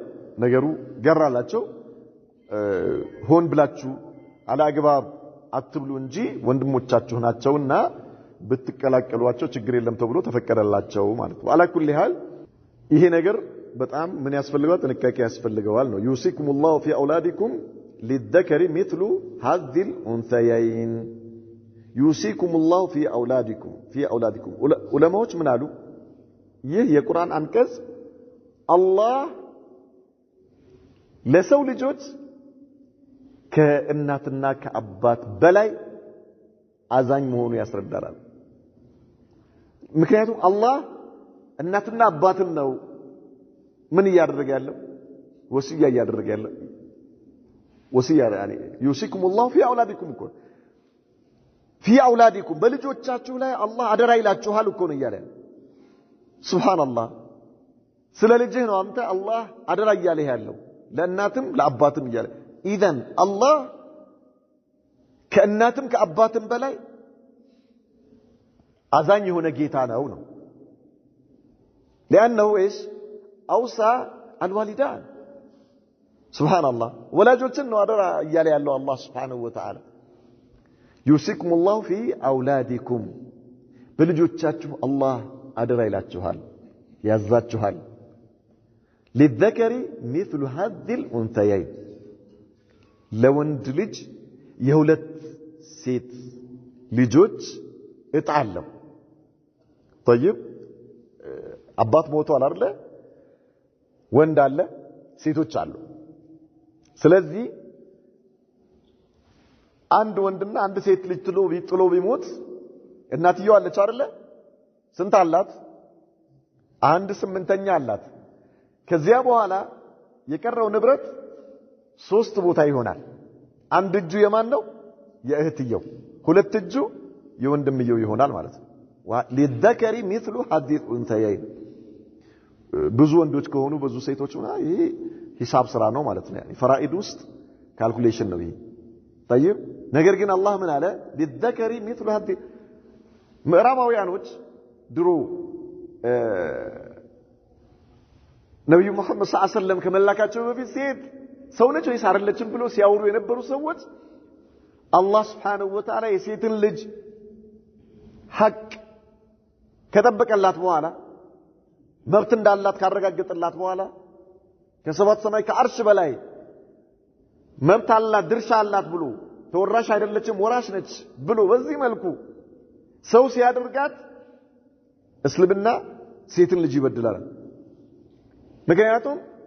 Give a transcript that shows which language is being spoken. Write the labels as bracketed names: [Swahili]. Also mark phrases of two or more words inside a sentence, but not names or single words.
[Amharic] ነገሩ ገራላቸው ሆን ብላችሁ አላግባብ አትብሉ እንጂ ወንድሞቻችሁ ናቸውና ብትቀላቀሏቸው ችግር የለም ተብሎ ተፈቀደላቸው ማለት ነው [Arabic] على كل حال [Amharic] ይሄ ነገር በጣም ምን ያስፈልጋል ጥንቃቄ ያስፈልገዋል ነው [Arabic] يوصيكم الله في أولادكم للذكر مثل هذ الانثيين يوصيكم الله في اولادكم [Amharic] ዑለማዎች ምን አሉ ይህ የቁርአን አንቀጽ አላህ ለሰው ልጆች ከእናትና ከአባት በላይ አዛኝ መሆኑ ያስረዳናል። ምክንያቱም አላህ እናትና አባትን ነው ምን እያደረገ ያለው? ወሲያ እያደረገ ያለው። ወሲያ [Arabic] يعني يوصيكم الله في اولادكم [Amharic] እኮ [Arabic] في اولادكم [Amharic] በልጆቻችሁ ላይ አላህ አደራ ይላችኋል እኮ ነው እያለ ሱብሃንአላህ። ስለ ልጅህ ነው አንተ አላህ አደራ እያለ ያለው ለእናትም ለአባትም እያለ [Arabic] إذن الله [Amharic] ከእናትም ከአባትም በላይ አዛኝ የሆነ ጌታ ነው። [Arabic] لانه ايش اوصى الوالدان سبحان الله [Amharic] ወላጆችን ነው አደራ እያለ ያለው አላህ [Arabic] سبحانه وتعالى يوصيكم الله في اولادكم [Amharic] በልጆቻችሁ አላህ አደራ ይላችኋል ያዛችኋል [Arabic] للذكر مثل هذه الانثيين [Amharic] ለወንድ ልጅ የሁለት ሴት ልጆች እጣ አለው طيب አባት ሞቷል አይደል? ወንድ አለ ሴቶች አሉ። ስለዚህ አንድ ወንድና አንድ ሴት ልጅ ጥሎ ቢሞት እናትየው አለች አይደል? ስንት አላት? 1/8 አላት። ከዚያ በኋላ የቀረው ንብረት 3 ቦታ ይሆናል። አንድ እጁ የማን ነው? የእህትየው። ሁለት እጁ የወንድምየው ይሆናል ማለት ነው። [Arabic] للذكر مثل هذه الانثيين [Amharic] ብዙ ወንዶች ከሆኑ ብዙ ሴቶች ሆና ይሄ ሂሳብ ስራ ነው ማለት ነው። يعني ፈራኢድ ውስጥ ካልኩሌሽን ነው ይሄ። طيب ነገር ግን አላህ ምን አለ? [Arabic] للذكر مثل هذه [Amharic] ምዕራባውያኖች ድሮ ነብዩ መሐመድ [Arabic] صلى الله عليه وسلم [Amharic] ከመላካቸው በፊት ሴት ሰው ነች ወይስ አይደለችም ብሎ ሲያወሩ የነበሩ ሰዎች አላህ [Arabic] سبحانه وتعالى [Amharic] የሴትን ልጅ ሐቅ ከጠበቀላት በኋላ መብት እንዳላት ካረጋገጠላት በኋላ ከሰባት ሰማይ ከአርሽ በላይ መብት አላት ድርሻ አላት ብሎ ተወራሽ አይደለችም ወራሽ ነች ብሎ በዚህ መልኩ ሰው ሲያደርጋት እስልምና ሴትን ልጅ ይበድላል። ምክንያቱም